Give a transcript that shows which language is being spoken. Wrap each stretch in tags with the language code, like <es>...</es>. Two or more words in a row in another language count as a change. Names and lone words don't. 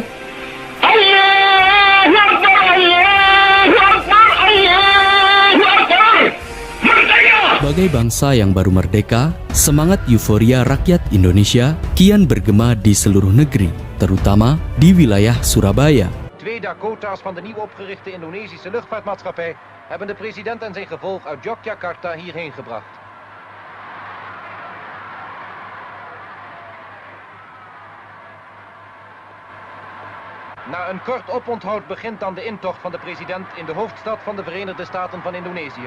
<ar>Allahu Akbar, Allahu Akbar, Allahu Akbar.</ar> <id>Merdeka! Sebagai bangsa yang baru merdeka, semangat euforia rakyat Indonesia kian bergema di seluruh negeri, terutama di wilayah Surabaya.</id> <nl>Twee Dakota's van de nieuw opgerichte Indonesische luchtvaartmaatschappij hebben de president en zijn gevolg uit Yogyakarta hierheen gebracht. Na een kort oponthoud begint dan de intocht van de president in de hoofdstad van de Verenigde Staten van Indonesië.</nl>